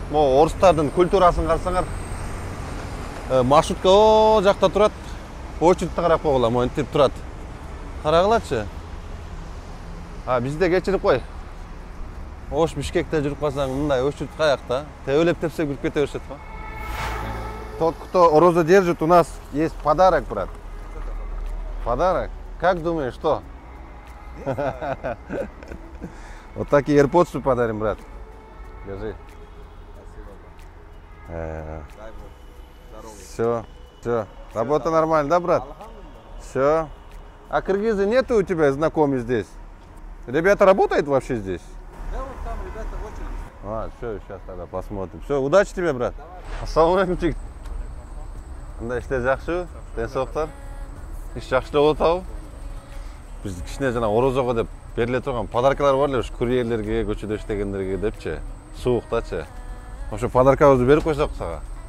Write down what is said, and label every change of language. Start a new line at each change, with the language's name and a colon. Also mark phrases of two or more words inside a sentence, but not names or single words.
Kyrgyz: Могу орустардын культурасын карасаңар, маршрутка о жакта турат. Очередти карап койгула, монтип турат. Карагылачы. Бизде кечирип кой. Ош Бишкекте жүрүп калсаң, мындай очередь каякта? Тебелеп тепсе кирип кете беришет го.
Russian: Тот, кто розу держит, у нас есть подарок, брат. Подарок? Как думаешь, что? Вот такие AirPods подарим, брат. Держи. Все, все. Работа нормально, да, брат? Все. А кыргызы нету у тебя знакомых здесь? Ребята работают вообще здесь? Да, вот там ребята в очереди. Все, сейчас тогда посмотрим. Все, удачи тебе, брат.
Kyrgyz: Ассалаумалейкум, жигит. Мындай иштер жакшы, денсаулыктар. Иш жакшы болуп атабы? Биз кичине жана орозого деп бериле турган подаркалар бар эле, ушу курьерлерге, көчөдө иштегендерге депчи, сууктачы. Ошо подаркабызды берип койсок сага.